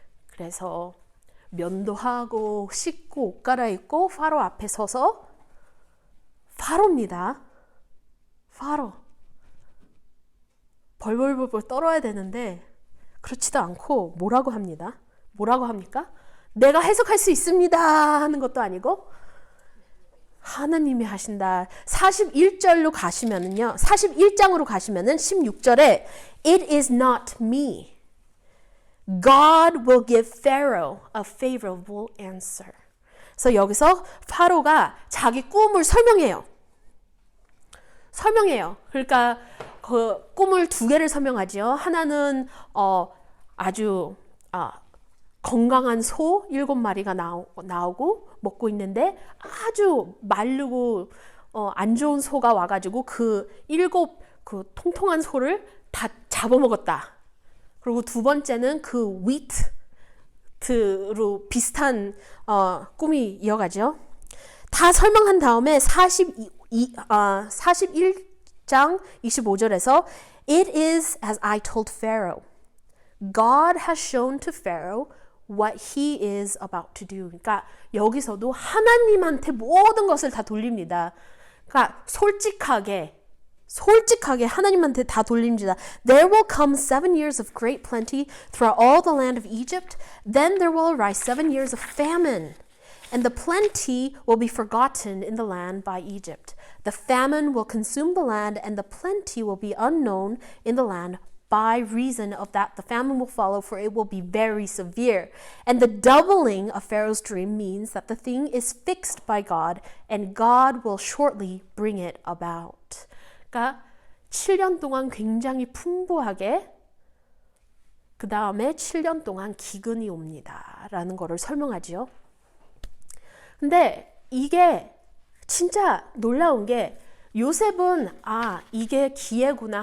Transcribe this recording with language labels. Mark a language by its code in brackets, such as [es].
[ko] 그래서 면도하고 씻고 옷 갈아입고 파로 앞에 서서 파로입니다. 파로. 벌벌벌 떨어야 되는데 그렇지도 않고 뭐라고 합니다. 뭐라고 합니까? 내가 해석할 수 있습니다 하는 것도 아니고 하나님이 하신다. 41절로 가시면은요. 41장으로 가시면은 16절에 [en] It is not me. God will give Pharaoh a favorable answer. [ko] 그래서 여기서 파로가 자기 꿈을 설명해요. 그러니까 그 꿈을 두 개를 설명하죠. 하나는 아주 건강한 소 7마리가 나오고 먹고 있는데 아주 마르고 안 좋은 소가 와가지고 그 7 통통한 소를 다 잡아먹었다. 그리고 두 번째는 그 위트로 비슷한 꿈이 이어가죠. 다 설명한 다음에 41장 25절에서 [en] It is as I told Pharaoh. God has shown to Pharaoh what he is about to do. [ko] 그러니까 여기서도 하나님한테 모든 것을 다 돌립니다. 그러니까 솔직하게 하나님한테 다 돌립니다. [en] There will come 7 years of great plenty throughout all the land of Egypt. Then there will arise 7 years of famine. And the plenty will be forgotten in the land by Egypt. The famine will consume the land, and the plenty will be unknown in the land. By reason of that, the famine will follow, for it will be very severe. And the doubling of Pharaoh's dream means that the thing is fixed by God, and God will shortly bring it about. [ko] 그러니까 7년 동안 굉장히 풍부하게 그 다음에 7년 동안 기근이 옵니다. 라는 거를 설명하지요. 근데 이게 진짜 놀라운 게 요셉은 이게 기회구나.